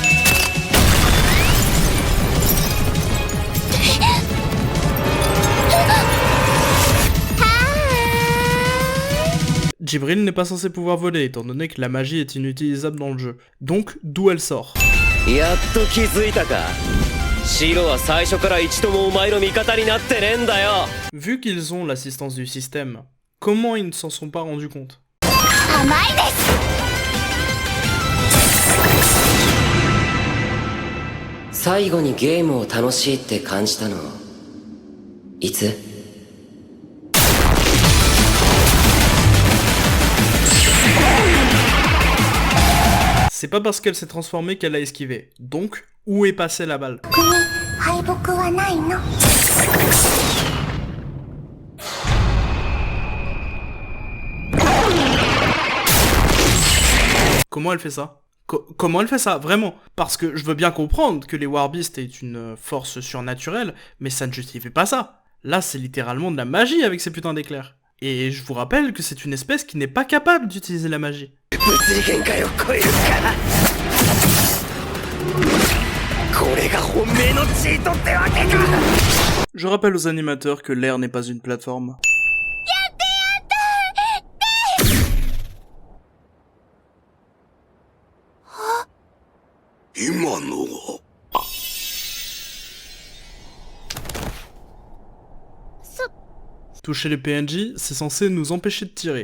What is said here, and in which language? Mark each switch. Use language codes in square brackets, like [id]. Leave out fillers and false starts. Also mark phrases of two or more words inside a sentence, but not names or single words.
[fr] Jibril n'est pas censé pouvoir voler étant donné que la magie est inutilisable dans le jeu. Donc, d'où elle sort? [ja] やっと気づいたかシロは最初から一度もお前の味方になってねえんだよ [fr] Vu qu'ils ont l'assistance du système, comment ils ne s'en sont pas rendus compte? [ja] 甘いです。最後にゲームを楽しいって感じたのいつ？ [fr] C'est pas parce qu'elle s'est transformée qu'elle a esquivé. Donc, où est passée la balle? [ja] 僕に敗北はないの。 [fr] Comment elle fait ça? Comment elle fait ça, vraiment? Parce que je veux bien comprendre que les Warbeasts aient une force surnaturelle, mais ça ne justifie pas ça. Là, c'est littéralement de la magie avec ces putains d'éclairs. Et je vous rappelle que c'est une espèce qui n'est pas capable d'utiliser la magie. [ja] 物理限界を超えるか。これが本命のチートってわけか。 [fr] Je rappelle aux animateurs que l'air n'est pas une plateforme. [ja] 今のは [fr] Toucher les PNJ, c'est censé nous empêcher de tirer.